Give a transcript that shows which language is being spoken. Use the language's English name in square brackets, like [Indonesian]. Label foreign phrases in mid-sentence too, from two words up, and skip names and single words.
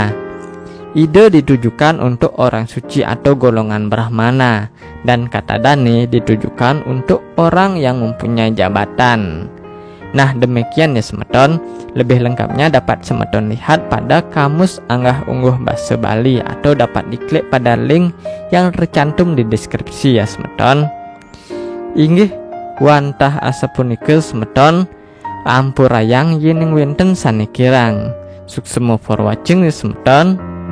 [Indonesian] Ide ditujukan untuk orang suci atau golongan brahmana, dan kata dane ditujukan untuk orang yang mempunyai jabatan. Nah, demikian ya semeton. Lebih lengkapnya dapat semeton lihat pada Kamus Anggah Ungguh Basa Bali, atau dapat diklik pada link yang tercantum di deskripsi ya semeton. [Balinese] Inggih wantah asapunika semeton, ampurayang yening wenten sanikirang. [Indonesian] Suksemo [English] for watching [Indonesian] ya semeton.